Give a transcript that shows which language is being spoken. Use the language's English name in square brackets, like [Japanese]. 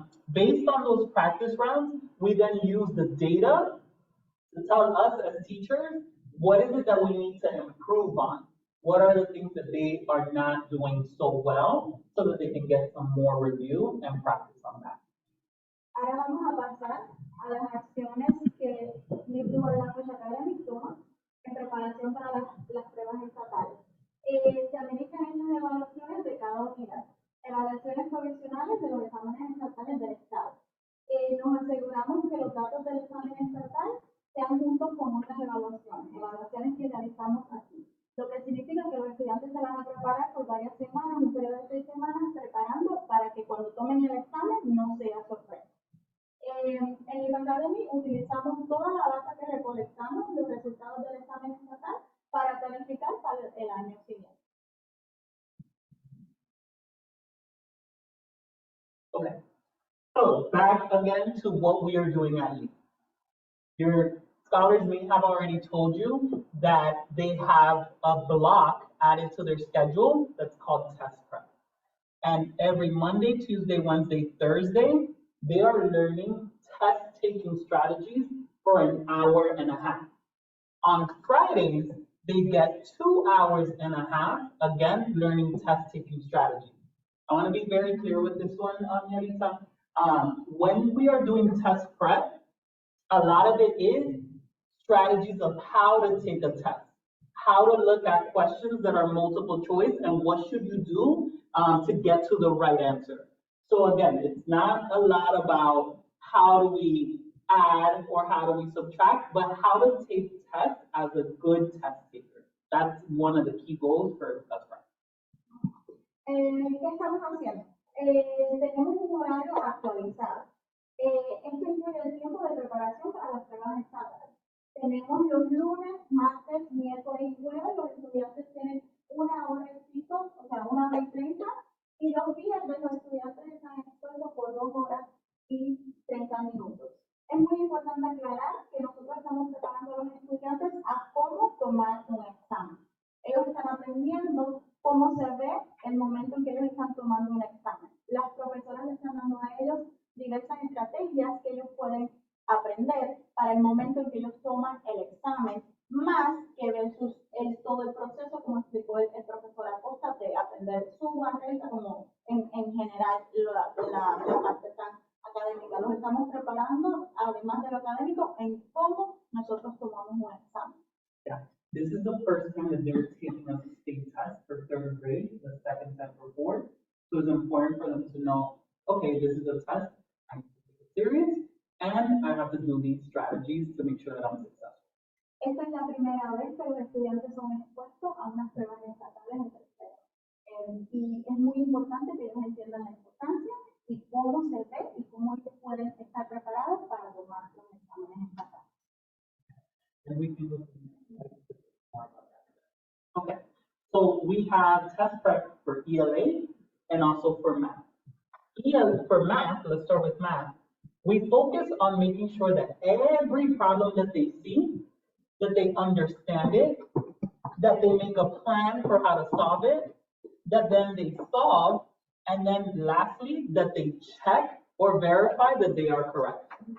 [English] Based on those practice rounds, we then use the data to tell us as teachers, what is it that we need to improve on? What are the things that they are not doing so well so that they can get some more review and practice on that? [Spanish] Ahora vamos a pasar a las acciones que Leap Academy toma en preparación para las pruebas estatales. Se administran estas evaluaciones de cada unidad. Evaluaciones provisionales de los exámenes estatales del estado. Nos aseguramos que los datos del examen estatal sean juntos con otras evaluaciones que realizamos aquí. Lo que significa que los estudiantes se van a preparar por varias semanas, un periodo de 6 semanas, preparando para que cuando tomen el examen no sea sorpresa. En Leap Academy utilizamos toda la data que recolectamos, los resultados del examen estatal, para planificar para el año siguiente. [English] Okay, so back again to what we are doing at Leap. Your scholars may have already told you that they have a block added to their schedule that's called test prep. And every Monday, Tuesday, Wednesday, Thursday, they are learning test-taking strategies for an hour and a half. On Fridays, they get 2.5 hours, again, learning test-taking strategies. I want to be very clear with this one, Yelita. When we are doing test prep, a lot of it is strategies of how to take a test, how to look at questions that are multiple choice, and what should you do to get to the right answer. So again, it's not a lot about how do we add or how do we subtract, but how to take tests as a good test taker. That's one of the key goals for test prep. [Spanish] ¿Qué estamos haciendo? Tenemos un horario actualizado. Esto incluye el tiempo de preparación para las pruebas estatales. Tenemos los lunes, martes, miércoles y jueves, los estudiantes tienen 1 hora y pico, o sea, 1 hora y 30, y los viernes los estudiantes están expuestos por 2 horas y 30 minutos. Es muy importante aclarar que nosotros estamos preparando a los estudiantes a cómo tomar un examen. Ellos están aprendiendo cómo se ve el momento en que ellos están tomando un examen. Las profesoras les están dando a ellos diversas estrategias que ellos pueden aprender para el momento en que ellos toman el examen, más que versus todo el proceso, como explicó el profesor Acosta, de aprender su barrera, como en general la parte tan académica. Los estamos preparando, además de lo académico, en cómo nosotros tomamos un examen. [English] Yeah. This is the first time that they're taking a state test for 3rd grade, the second time for 4th. So it's important for them to know, okay, this is a test, I have to take it serious, and I have to do these strategies to make sure that I'm successful. [Spanish] Esta es la primera vez que los estudiantes son expuestos a unas pruebas estatales en tercero. Y es muy importante que ellos entiendan la importancia y cómo se ve y cómo ellos pueden estar preparados para tomar los exámenes estatales. [English] And we can look more about that. Okay, so we have test prep for ELA and also for math. For math, let's start with math. We focus on making sure that every problem that they see, that they understand it, that they make a plan for how to solve it, that then they solve, and then lastly, that they check or verify that they are correct.